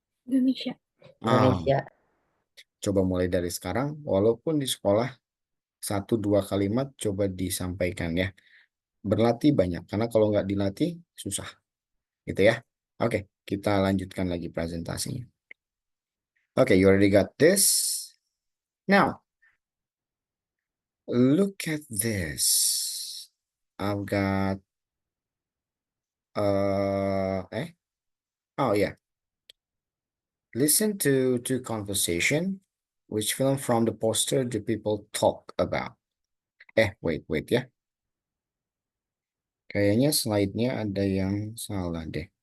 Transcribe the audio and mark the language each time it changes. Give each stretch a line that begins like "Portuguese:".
Indonesian: Indonesia. Ah, Indonesia. coba mulai dari sekarang, walaupun di sekolah 1-2 kalimat coba disampaikan ya. Berlatih banyak, karena kalau nggak dilatih susah. Gitu ya. Oke, kita lanjutkan lagi presentasinya.
English: Oke, you already got this. Now, look at this. I've got oh yeah. Listen to conversation. Which film from the poster do people talk about? Wait
Indonesian: ya. Kayaknya slide-nya ada yang salah deh.